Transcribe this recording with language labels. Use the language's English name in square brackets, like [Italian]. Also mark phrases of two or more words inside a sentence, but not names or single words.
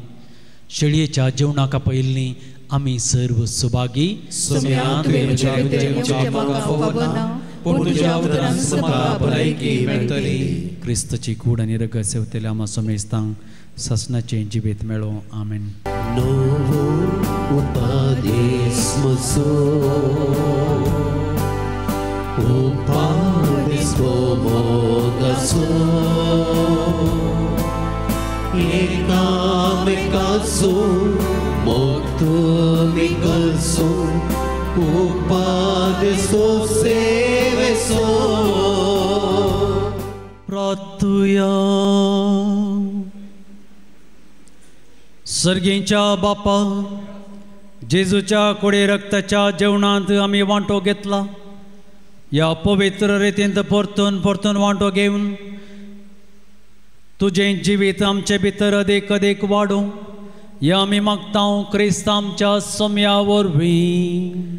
[Konkani] शेळयेच्या जेवणाका पयलीं आमी सर्व सुभागी क्रिस्ताची कूड आनी रगत सेवतले आमा समेस्तांक ससनाचें जिवीत मेळो. आमेन. Ekamicaso, motumicaso, upadeso seveso. प्रार्थुया. सर्गीच्या बापा जेजूच्या कुडे रक्ताच्या जेवणांत आमी वांटो घेतला. या पवित्र रितींत परतून परतून वांटो घेवन तुजें जिवीत आमचे भितर अदेक अदेक वाडो या आमी मागता क्रिस्त आमच्या सोम्या वरवीं.